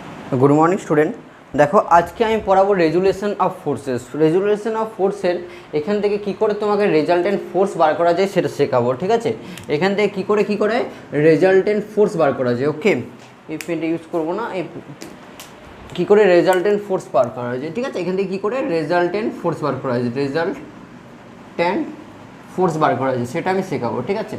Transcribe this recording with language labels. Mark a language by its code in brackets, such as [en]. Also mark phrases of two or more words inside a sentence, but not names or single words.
[en] good morning student. [bn] দেখো আজকে পড়াবো [en] resolution of forces. resolution of forces [bn] एखान থেকে কি করে তোমাকে [en] resultant force [bn] বার করা যায় সেটা শেখাবো, ঠিক আছে। এখান থেকে কি করে [en] resultant force [bn] বার করা যায়। ওকে, এই পেনটা ইউজ করব না। এই কি করে [en] resultant force [bn] বার করা যায়, ঠিক আছে। এখান থেকে কি করে [en] resultant force [bn] বার করা যায়, [en] resultant force [bn] বার করা যায় সেটা আমি শেখাবো, ঠিক আছে।